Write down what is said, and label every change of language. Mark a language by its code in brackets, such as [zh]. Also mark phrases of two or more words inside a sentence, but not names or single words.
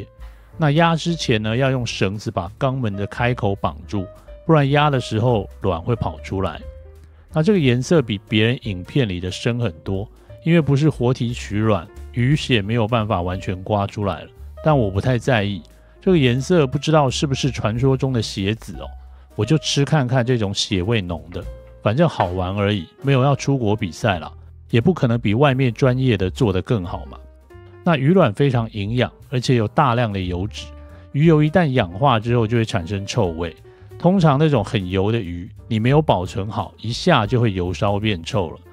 [zh] 那壓之前呢，要用繩子把肛門的開口綁住，不然壓的時候卵會跑出來。那這個顏色比別人影片裡的深很多。因為不是活體取卵，魚血沒有辦法完全刮出來了，但我不太在意這個顏色，不知道是不是傳說中的血紫哦。我就吃看看這種血味濃的，反正好玩而已，沒有要出國比賽啦，也不可能比外面專業的做得更好嘛。那魚卵非常營養，而且有大量的油脂，魚油一旦氧化之後就會產生臭味。通常那種很油的魚，你沒有保存好，一下就會油燒變臭了。